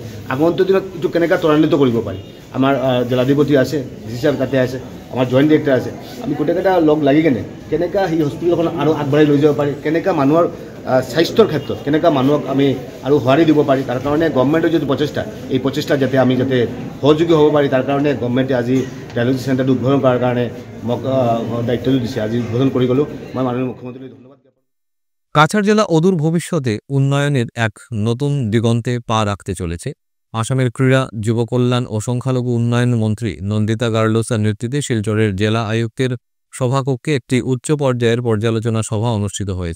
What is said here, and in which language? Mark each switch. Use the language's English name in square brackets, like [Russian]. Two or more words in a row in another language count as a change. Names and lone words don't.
[Assamese] আগন্তুক দিনত এইটো কেনেকৈ ত্বৰান্বিত কৰিব পাৰি, আমাৰ জিলাধিপতি আছে, [English] DC sir [Assamese] তাতে আছে, আমাৰ [English] joint director [Assamese] আছে, আমি গোটেইকেইটা লগ লাগি কেনে কেনেকৈ সেই হস্পিটেলখন আৰু আগবঢ়াই লৈ যাব পাৰি, কেনেকৈ মানুহৰ স্বাস্থ্যৰ ক্ষেত্ৰত কেনেকৈ মানুহক আমি আৰু সঁহাৰি দিব পাৰি, তাৰ কাৰণে গভৰ্ণমেণ্টৰ যিটো প্ৰচেষ্টা, এই প্ৰচেষ্টা যাতে আমি সহযোগী হ'ব পাৰি, তাৰ কাৰণে গভৰ্ণমেণ্টে আজি [English] dialysis centre [Assamese] উদ্বোধন কৰাৰ কাৰণে মোক দায়িত্বটো দিছে। আজি উদ্বোধন কৰি গ'লোঁ, মই মাননীয় মুখ্যমন্ত্ৰীলৈ ধন্যবাদ। [Bangla] কাছাড় জেলা অদূর ভবিষ্যতে উন্নয়নের এক নতুন দিগন্তে পা রাখতে চলেছে। আসামের ক্রীড়া, যুব কল্যাণ ও সংখ্যালঘু উন্নয়ন মন্ত্রী নন্দিতা গার্লোসার নেতৃত্বে শিলচরের জেলা আয়ুক্তের সভাকক্ষে একটি উচ্চ পর্যায়ের পর্যালোচনা সভা অনুষ্ঠিত হয়েছে।